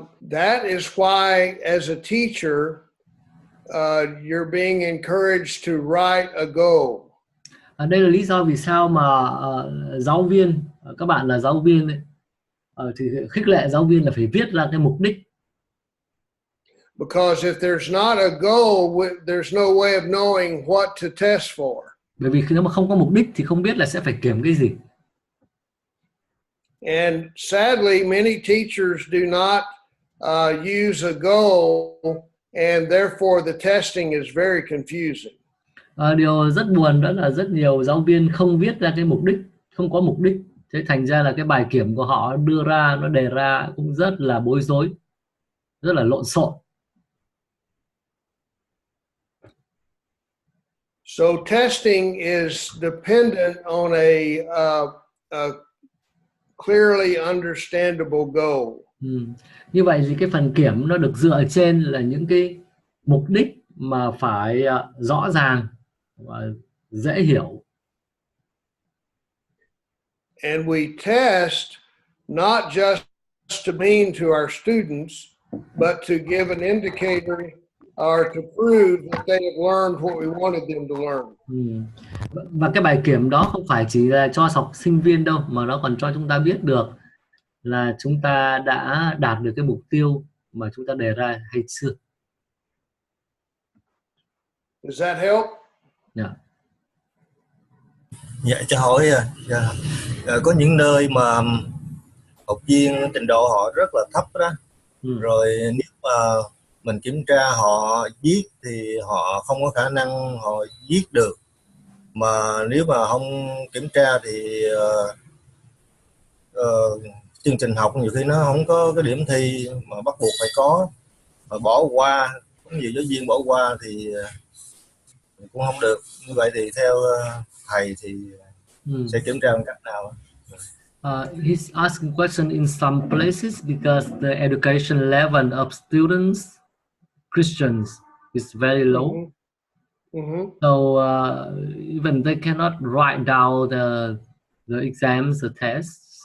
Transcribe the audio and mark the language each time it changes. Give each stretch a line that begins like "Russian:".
English: That is why, as a teacher, you're being encouraged to write a goal.
Vietnamese: Đây là lý do vì sao mà giáo viên, các bạn là giáo viên ấy, thì khích lệ giáo viên là phải viết ra cái mục đích.
English: Because if there's not a goal, there's no way of knowing what to test for.
Vietnamese: Bởi vì nếu mà không có mục đích thì không biết là sẽ phải kiểm cái gì.
English: And sadly, many teachers do not use a goal, and therefore the testing is very confusing.
Vietnamese: Điều rất buồn đó là rất nhiều giáo viên không viết ra cái mục đích, không có mục đích. Thế thành ra là cái bài kiểm của họ đưa ra, nó đề ra cũng rất là bối rối, rất là lộn xộn.
English: So testing is dependent on a clearly understandable goal.
Vietnamese: Như vậy thì cái phần kiểm nó được dựa trên là những cái mục đích mà phải rõ ràng và dễ hiểu.
English: And we test not just to mean to our students, but to give an indicator or to prove that they have learned what we wanted them to learn.
Vietnamese: Và cái bài kiểm đó không phải chỉ là cho học sinh viên đâu, mà nó còn cho chúng ta biết được là chúng ta đã đạt được cái mục tiêu mà chúng ta đề ra hay chưa.
English: Does that help? Yeah.
Vietnamese: Dạ, cho hỏi có những nơi mà học viên trình độ họ rất là thấp đó, rồi nếu mà mình kiểm tra họ viết thì họ không có khả năng họ viết được, mà nếu mà không kiểm tra thì chương trình học nhiều khi nó không có cái điểm thi mà bắt buộc phải có, mà bỏ qua, có nhiều giáo viên bỏ qua thì cũng không được. Như vậy thì theo thầy thì sẽ kiểm tra bằng cách nào?
English: He's asking question in some places because the education level of students, Christians, is very low. So even they cannot write down the exams, the tests.